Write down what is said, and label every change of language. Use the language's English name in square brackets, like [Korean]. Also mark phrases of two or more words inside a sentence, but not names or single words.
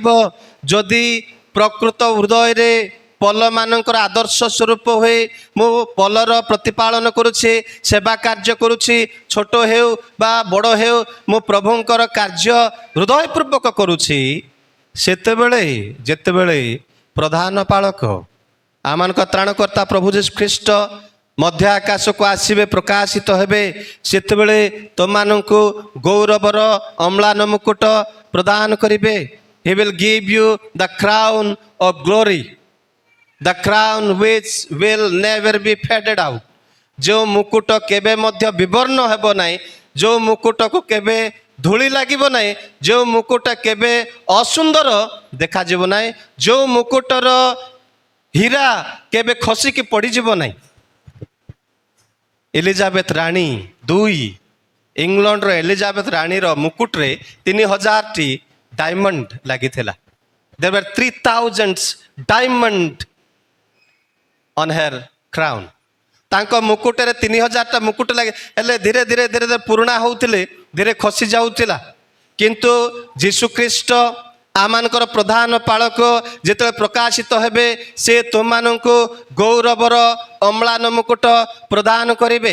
[Odia] ଯଦି ପ୍ରକୃତ ହୃଦୟରେ ପଲମାନଙ୍କର ଆଦର୍ଶ ସ୍ୱରୂପ ହୋଇ ମୁଁ ପଲର ପ୍ରତିପାଳନ କରୁଛି, ସେବା କାର୍ଯ୍ୟ କରୁଛି, ଛୋଟ ହେଉ ବା ବଡ଼ ହେଉ, ମୁଁ ପ୍ରଭୁଙ୍କର କାର୍ଯ୍ୟ ହୃଦୟପୂର୍ବକ କରୁଛି, ସେତେବେଳେ ଯେତେବେଳେ ପ୍ରଧାନ ପାଳକ ଆମମାନଙ୍କ ତ୍ରାଣକର୍ତ୍ତା ପ୍ରଭୁ ଯୀଶୁ ଖ୍ରୀଷ୍ଟ ମଧ୍ୟ ଆକାଶକୁ ଆସିବେ, ପ୍ରକାଶିତ ହେବେ, ସେତେବେଳେ ତୁମମାନଙ୍କୁ ଗୌରବର ଅମ୍ଳାନ ମୁକୁଟ ପ୍ରଦାନ କରିବେ। [English] He will give you the crown of glory, the crown which will never be faded out. [Odia] ଯେଉଁ ମୁକୁଟ କେବେ ମଧ୍ୟ ବିବର୍ଣ୍ଣ ହେବ ନାହିଁ, ଯେଉଁ ମୁକୁଟକୁ କେବେ ଧୂଳି ଲାଗିବ ନାହିଁ, ଯେଉଁ ମୁକୁଟ କେବେ ଅସୁନ୍ଦର ଦେଖାଯିବ ନାହିଁ, ଯେଉଁ ମୁକୁଟର ହୀରା କେବେ ଖସିକି ପଡ଼ିଯିବ ନାହିଁ। ଏଲିଜାବେଥ ରାଣୀ 2, ଇଂଲଣ୍ଡର ଏଲିଜାବେଥ ରାଣୀର ମୁକୁଟରେ 3000ଟି ଡାଇମଣ୍ଡ ଲାଗିଥିଲା। [English] There were 3000 diamond on her crown. [Odia] ତାଙ୍କ ମୁକୁଟରେ 3000ଟା ମୁକୁଟ ଲାଗେ, ହେଲେ ଧୀରେ ଧୀରେ ଧୀରେ ଧୀରେ ପୁରୁଣା ହେଉଥିଲେ, ଧୀରେ ଖସି ଯାଉଥିଲା। କିନ୍ତୁ ଯୀଶୁଖ୍ରୀଷ୍ଟ ଆମମାନଙ୍କର ପ୍ରଧାନ ପାଳକ ଯେତେବେଳେ ପ୍ରକାଶିତ ହେବେ, ସେ ତୁମମାନଙ୍କୁ ଗୌରବର ଅମ୍ଳାନ ମୁକୁଟ ପ୍ରଦାନ କରିବେ।